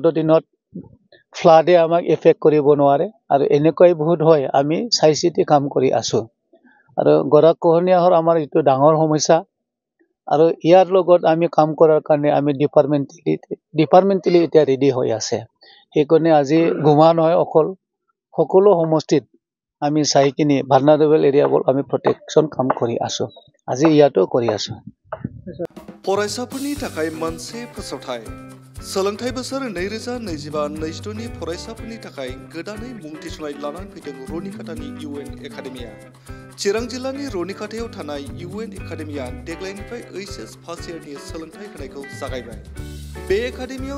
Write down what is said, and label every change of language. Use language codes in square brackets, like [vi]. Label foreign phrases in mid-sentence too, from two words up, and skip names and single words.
[as] দিনত ফ্লাডে আমাক এফেক্ট কৰিব নোৱাৰে আৰু এনেকৈ বহুত হয় আমি চাই চিতি কাম কৰি আছো আৰু গৰাখহনীয়া হ'ল আমাৰ এইটো ডাঙৰ সমস্যা আৰু ইয়াৰ লগত আমি কাম কৰাৰ কাৰণে আমি ডিপাৰ্টমেণ্টেলি এতিয়া ৰেডি হৈ আছে সেইকাৰণে আজি গুমা নহয় অকল সকলো সমষ্টিত আমি চাই কিনি [en] vulnerable areas [as] আমি প্ৰটেকশ্যন কাম কৰি আছো আজি ইয়াতো কৰি আছো [brx] फरायसाफोरनि थाखाय मोनसे फोसावथाय सोलोंथाइ बोसोर 2025-26 नि फरायसाफोरनि थाखाय गोदानै मुं थिसननाय लानानै फैदों रनिकाटानि UN एकाडेमिया चिरां जिल्लानि रनिकाटायाव थानाय UN एकाडेमिया देग्लायनिफ्राय HS [en] first year [brx] सोलोंथाइ होनायखौ जागायबाय बे एकाडेमियाव